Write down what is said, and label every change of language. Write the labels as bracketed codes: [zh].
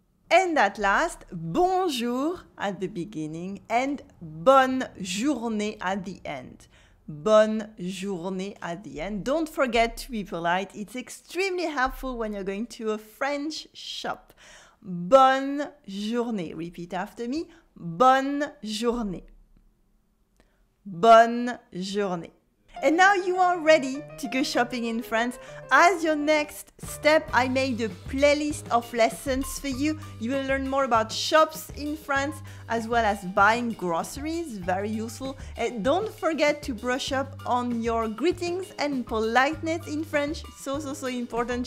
[en] And at last, bonjour at the beginning and [fr] bonne journée [en] at the end. [fr] Bonne journée [en] at the end. Don't forget to be polite. It's extremely helpful when you're going to a French shop. [fr] Bonne journée. [en] Repeat after me. [fr] Bonne journée. Bonne journée. [en] And now you are ready to go shopping in France. As your next step, I made a playlist of lessons for you. You will learn more about shops in France as well as buying groceries, very useful. And don't forget to brush up on your greetings and politeness in French, so important.